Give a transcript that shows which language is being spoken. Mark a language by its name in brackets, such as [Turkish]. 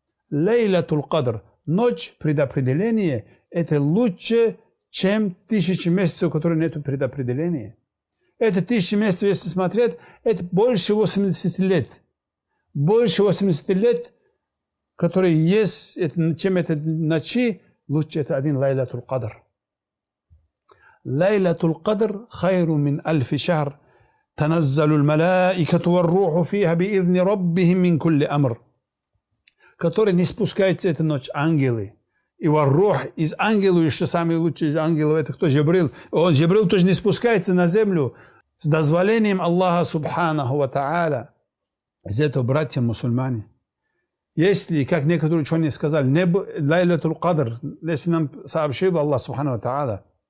[Russian] Лейлатул кадр, ночь предопределения, это лучше, чем 1000 месяцев, которые нет предопределения. Это 1000 месяцев, если смотреть, это больше 80 лет. Больше 80 лет, которые есть, чем это ночи, лучше это один лейлатул кадр. [Arabic] ليلة القدر خير من 1000 شهر تنزل الملائكة والروح فيها بإذن ربهم من كل أمر. [Russian] Который не спускается эту ночь ангелы. И варрух из ангелов, еще самый лучший из ангелов, это кто? Джибрил. Джибрил тоже не спускается на землю с дозволением Аллаха Субханаху ва Тааля. Из этого, братья мусульмане, если, как некоторые ученые сказали, Лайлатул Кадр, если нам сообщил Аллах Субханаху ва Тааля,